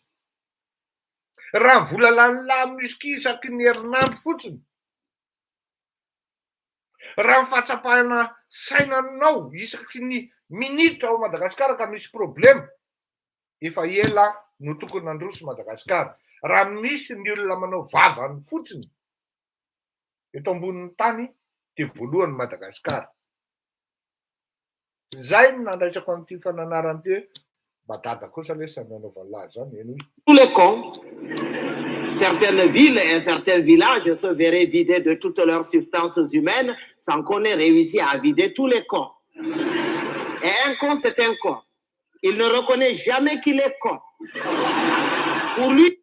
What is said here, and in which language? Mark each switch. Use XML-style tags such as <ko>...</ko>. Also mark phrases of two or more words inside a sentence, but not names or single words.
<mg>Raha vola lanilany whisky isaky ny herinandro fotsiny, raha fahatsapahana sainanao isaky ny minitra ao Madagasikara ka misy problème, efa ela no tokony androso Madagasikara. Raha misy ny olona manao vavany fotsiny eto ambonin'ny tany dia voalohany Madagasikara. Zay no nandraisako an'ity fananarana ty badada kosa lesa nanaova lahy zany eny.</mg> <fr>Tous les cons, certaines villes et certains villages se verraient vidés de toutes leurs substances humaines sans qu'on ait réussi à vider tous les cons. Et un con, c'est un con. Il ne reconnaît jamais qu'il est con. Pour lui,</fr>